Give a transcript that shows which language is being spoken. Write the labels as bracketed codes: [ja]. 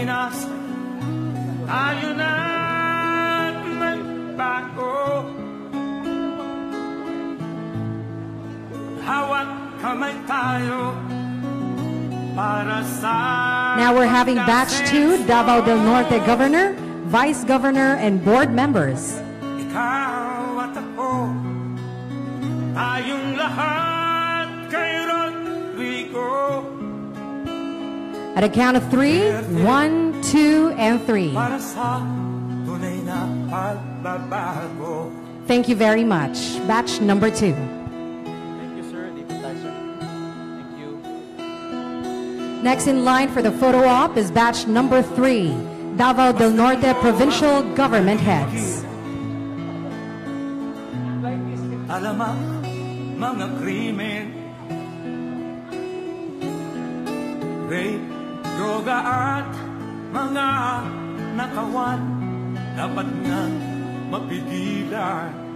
[tl] Pilipinas, tayo na magbago. Hawak kamay tayo para sa [en] Now we're having Batch 2, Davao del Norte Governor, Vice Governor, and Board Members. [tl] ikaw at ako, tayong lahat kay Rodrigo. [en] At a count of 3, 1, 2, and 3. [tl] Para sa tunay na pagbabago. [en] Thank you very much. Batch number 2. Thank you, sir. Deputizer. Thank you. Next in line for the photo op is Batch number 3, Davao del Norte Provincial Government Heads. [tl] Alam ang mga krimen, rape, droga at mga nakawan, dapat nang mapigilan.